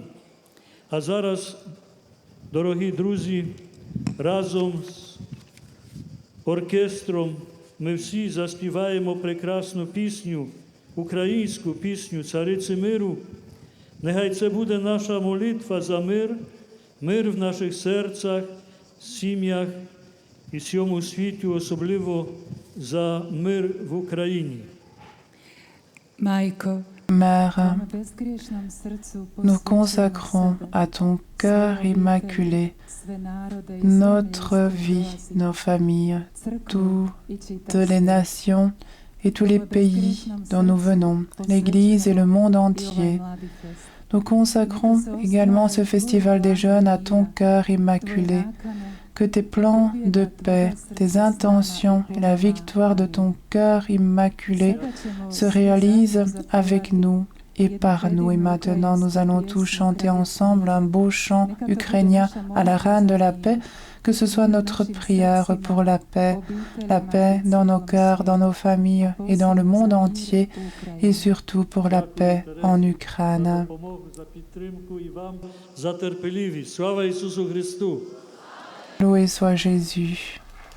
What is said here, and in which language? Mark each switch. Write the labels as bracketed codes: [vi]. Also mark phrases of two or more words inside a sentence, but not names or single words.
[uk] А зараз, дорогі друзі, разом з оркестром ми всі заспіваємо прекрасну пісню, українську пісню «Цариці миру». Нехай це буде наша молитва за мир, мир в наших серцях, сім'ях і всьому світі, особливо за мир в Україні. [hr] Majko, [fr] Mère, [hr] prema bezgriješnom srcu [fr] nous [hr] posvećujemo [fr] consacrons [hr] sebe, [fr] à ton cœur [hr] sve [fr] immaculé [hr] sve narode i [fr] notre [hr] zemlje i [fr] vie, [hr] sve [fr] nos familles, [hr] crkvu i [fr] toutes [hr] čitav [fr] les [hr] svijet. [fr] nations et tous les pays dont nous venons, l'Église et le monde [hr] I ovaj [fr] entier. [hr] mladi fest. [fr] Nous consacrons également ce festival des jeunes à ton cœur [hr] Tvoje [fr] immaculé. [hr] nakane, [fr] Que tes plans de paix, tes intentions et la victoire de ton cœur immaculé [hr] sada ćemo se svi [fr] réalisent [hr] zajedno [fr] avec [hr] zapevati [fr] nous et par nous. Et maintenant, nous allons tous chanter ensemble un beau chant ukrainien à la Reine de la paix, que ce soit notre prière pour la paix dans nos cœurs, dans nos familles et dans le monde entier, et surtout pour la paix en [uk] За [fr] Ukraine. [uk] допомогу, за підтримку і вам за терпеливість. Слава Ісусу Христу! [fr] Loué soit Jésus.